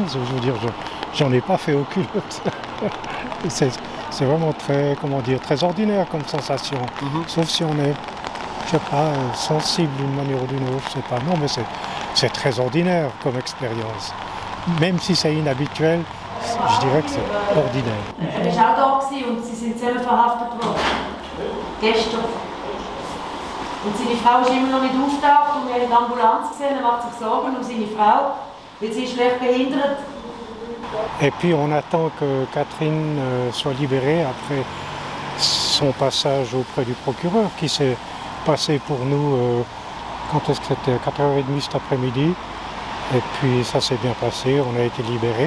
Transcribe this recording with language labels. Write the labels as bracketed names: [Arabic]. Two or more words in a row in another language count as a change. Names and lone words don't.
[French] Je veux dire, j'en ai pas fait aucune autre. C'est vraiment très, très ordinaire comme sensation. Sauf si on est, je sais pas, sensible d'une manière ou d'une autre, je sais pas. Non, mais c'est très ordinaire comme expérience. Même si c'est inhabituel, je dirais que c'est ordinaire. [German] Er war auch da und sie sind selber verhaftet worden. Gestern. Und seine Frau ist immer noch nicht auftaucht und wir haben die Ambulanz gesehen, er macht sich Sorgen um seine Frau, weil sie ist schlecht behindert. [French] Et puis on attend que Catherine soit libérée après son passage auprès du procureur qui s'est passé pour nous, quand est-ce que c'était, à 4h30 cet après-midi. Et puis ça s'est bien passé, on a été libérés.